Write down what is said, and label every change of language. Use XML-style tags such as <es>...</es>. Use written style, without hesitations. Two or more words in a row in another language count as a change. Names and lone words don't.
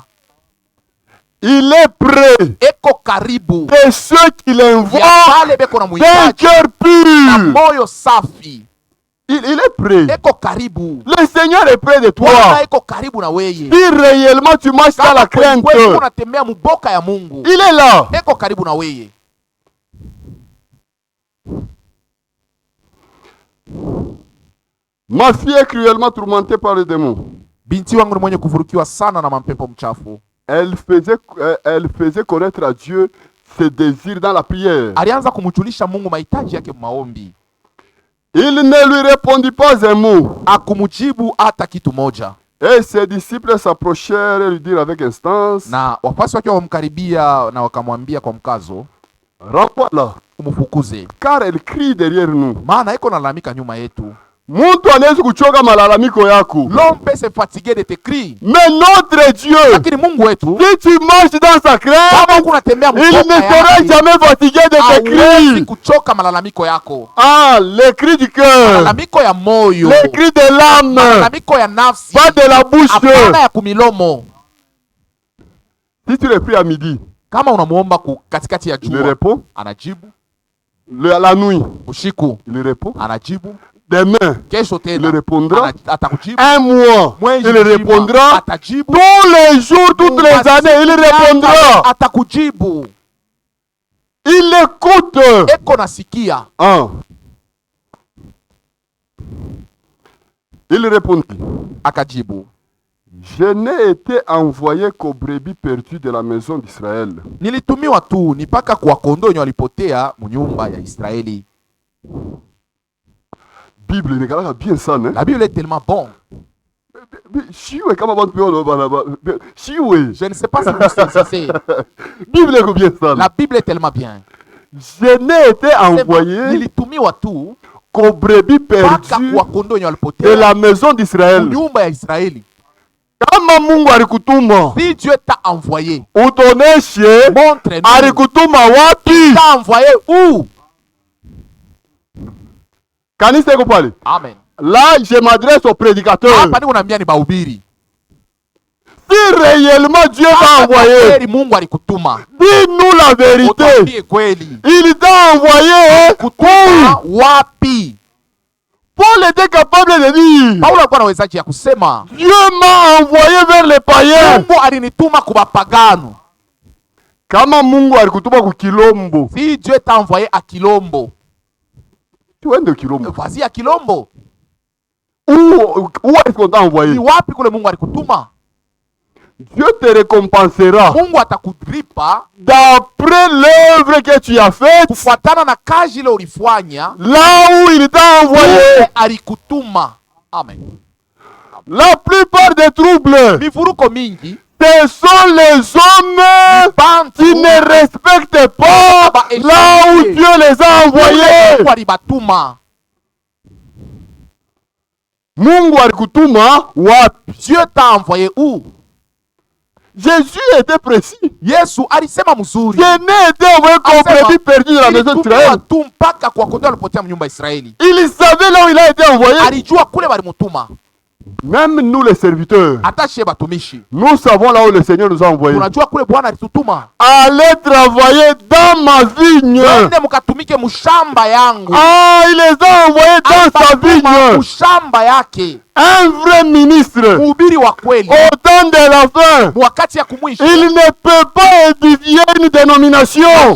<fr>Il est prêt de ceux qui l'invoquent d'un cœur pur. Il est prêt. Le Seigneur est près de toi. Si réellement tu marches dans la crainte, il est là. Ma fille est cruellement tourmentée par le démon.</fr> <sw>Binti wangu ni mwenye kuvurukiwa sana na mampepo mchafu.</sw> <fr>Elle faisait connaître à Dieu ses désirs dans la prière.</fr> <sw>Alianza kumjulisha Mungu mahitaji yake maombi.</sw> <fr>Il ne lui répondit pas un mot.</fr> <sw>Akumujibu hata kitu moja.</sw> <fr>Et ses disciples s'approchèrent et lui dirent avec instance.</fr> <sw>Na wapasi wake wamkaribia na wakamwambia kwa mkazo,</sw> <fr>"Rends-la,</fr> <sw>umfukuze,</sw> <fr>car elle crie derrière nous."</fr> <sw>Maana iko nalalamika nyuma yetu. Mtu anaweza kuchoka malalamiko yako.</sw> <fr>L'homme peut se fatiguer de tes cris. Mais notre Dieu,</fr> <sw>lakini Mungu wetu,</sw> <fr>si tu marches dans sa crainte, il ne sera jamais fatigué de tes cris.</fr> <sw>Kuchoka malalamiko yako.</sw> <fr>Ah, les cris du cœur.</fr> <sw>Malalamiko ya moyo.</sw> <fr>Les cris de l'âme.</fr> <sw>Malalamiko ya nafsi.</sw> <fr>Pas de la bouche.</fr> <sw>Hapana ya kumilomo.</sw> <fr>Si tu le pries à midi,</fr> <sw>kama unamuomba katikati ya jua,</sw> <fr>il répond.</fr> <sw>Anajibu.</sw> <fr>La nuit,</fr> <sw>usiku,</sw> <fr>il répond.</fr> <sw>Anajibu.</sw> <fr>Demain, il répondra. Un mois, il répondra.</fr> <sw>Atajibu.</sw> <fr>Tous les jours, toutes les années, il répondra.</fr> <sw>Atakujibu.</sw> <fr>Il écoute.</fr> <sw>Eko nasikia.</sw> <fr>Il répondit.</fr> <sw>Akajibu.</sw> <fr>Je n'ai été envoyé qu'aux brebis perdues de la maison d'Israël.</fr> <sw>Nilitumiwa tu ni paka kwa kondoo wenye walipotea munyumba ya Israeli.</sw> <fr>Bible n'est bien ça, né? La Bible est tellement bon. Je ne sais pas si vous saisissez. Bible est bien ça. La Bible est tellement bien. Je n'ai été envoyé</fr> <sw>nilitumiwa tu</sw> <fr>qu'aux brebis perdues de la maison d'Israël.</fr> <sw>Munyumba ya Israeli. Kama Mungu alikutuma,</sw> <fr>si Dieu t'a envoyé,</fr> <sw>utoneshe</sw> <fr>montre-nous.</fr> <sw>Alikutuma wapi?</sw> <fr>T'a envoyé où?</fr> <sw>Kanisa iko pale. Amen.</sw> <fr>Là, je m'adresse aux prédicateurs.</fr> <sw>Hapa niko naambia ni bahubiri.</sw> <fr>Si réellement Dieu t'a envoyé,</fr> <sw>Mungu alikutuma.</sw> <fr>dis-nous la vérité. Il t'a envoyé</fr> <sw>kutuma wapi?</sw> <fr>Paul était capable de dire,</fr> <sw>Paulo alikuwa anawezaje ya kusema,</sw> <fr>Dieu m'a envoyé vers les païens.</fr> <sw>Mungu alinituma kwa pagano. Kama Mungu alikutuma ku Kilombo,</sw> <fr>si Dieu t'a envoyé à Kilombo, tu es de Kilombo. Vas-y à Kilombo. Où est-ce qu'on t'a envoyé?</fr> <sw>Ni wapi kule Mungu alikutuma?</sw> <fr>Dieu te récompensera</fr> <sw>Mungu atakudripa</sw> <fr>d'après l'œuvre que tu as faite,</fr> <sw>kufuatana na kazi ile ulifanya</sw> <fr>là où il t'a envoyé.</fr> <sw>Alikutuma. Amen.</sw> <fr>La plupart des troubles,</fr> <sw>mivuruko mingi,</sw> <fr>ce sont les hommes qui ne respectent pas là où Dieu les a envoyés.</fr> <sw>Mungu alikutuma wapi?</sw> <fr>Dieu t'a envoyé où? Jésus était précis.</fr> <sw>Yesu alisema mzuri.</sw> <fr>Je n'ai été envoyé comme brebis perdu dans la maison d'Israël. Il savait là où il a été envoyé.</fr> <sw>Alijua kule walimutuma.</sw> <fr>Même nous les serviteurs, nous savons là où le Seigneur nous a envoyés. Allez travailler dans ma vigne. Ah, il les a envoyés dans sa vigne. Un vrai ministre, au temps de la fin, il ne peut pas édifier une dénomination.</fr>